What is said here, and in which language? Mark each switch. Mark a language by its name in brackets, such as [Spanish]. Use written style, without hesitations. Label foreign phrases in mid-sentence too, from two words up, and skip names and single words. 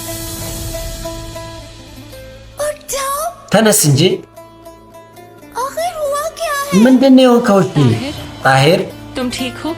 [Hindi] उठ जाओ [Amharic] ተነስ እንጂ [Hindi] आखिर [Amharic] ምንድነው የሆንከው? ጣሂር [Hindi] तुम ठीक हो?